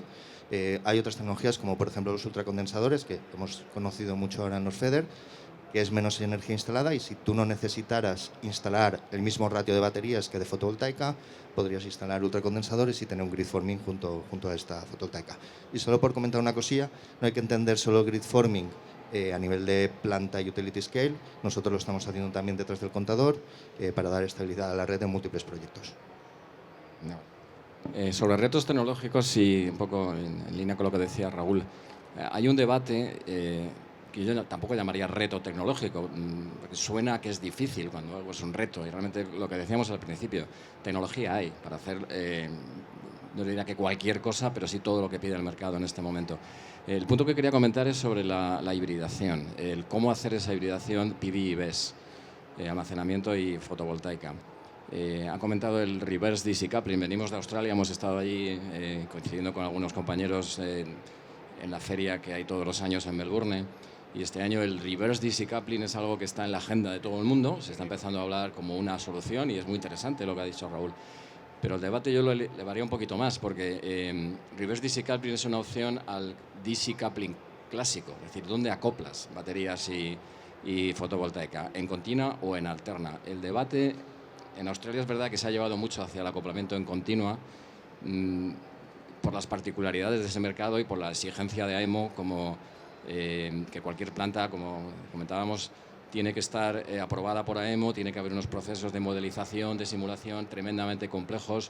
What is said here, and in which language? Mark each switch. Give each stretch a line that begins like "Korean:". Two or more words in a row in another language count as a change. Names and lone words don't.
Spanish: Hay otras tecnologías, como por ejemplo los ultracondensadores, que hemos conocido mucho ahora en los FEDER, que es menos energía instalada, y si tú no necesitaras instalar el mismo ratio de baterías que de fotovoltaica, podrías instalar ultracondensadores y tener un
English: grid forming
Spanish: junto a esta fotovoltaica. Y solo por comentar una cosilla, no hay que entender solo el
English: grid forming
Spanish: a nivel de planta y
English: utility scale.
Spanish: Nosotros lo estamos haciendo también detrás del contador para dar estabilidad a la red en múltiples proyectos. No. Sobre retos tecnológicos y un poco en línea con lo que decía Raúl, hay un debate que yo tampoco llamaría reto tecnológico, porque suena que es difícil cuando algo es un reto, y realmente lo que decíamos al principio, tecnología hay para hacer, no diría que cualquier cosa, pero sí todo lo que pide el mercado en este momento. El punto que quería comentar es sobre la hibridación, el cómo hacer esa hibridación PV y BESS, almacenamiento y fotovoltaica. Ha comentado el
English: reverse DC coupling.
Spanish: Venimos de Australia, hemos estado allí coincidiendo con algunos compañeros en la feria que hay todos los años en Melbourne, y este año el
English: reverse DC coupling
Spanish: es algo que está en la agenda de todo el mundo, se está empezando a hablar como una solución y es muy interesante lo que ha dicho Raúl. Pero el debate yo lo elevaría un poquito más, porque
English: reverse DC coupling
Spanish: es una opción al
English: DC coupling
Spanish: clásico, es decir, ¿dónde acoplas baterías y fotovoltaica? ¿En continua o en alterna? El debate en Australia es verdad que se ha llevado mucho hacia el acoplamiento en continua por las particularidades de ese mercado y por la exigencia de AEMO, como que cualquier planta, como comentábamos, tiene que estar aprobada por AEMO, tiene que haber unos procesos de modelización, de simulación tremendamente complejos.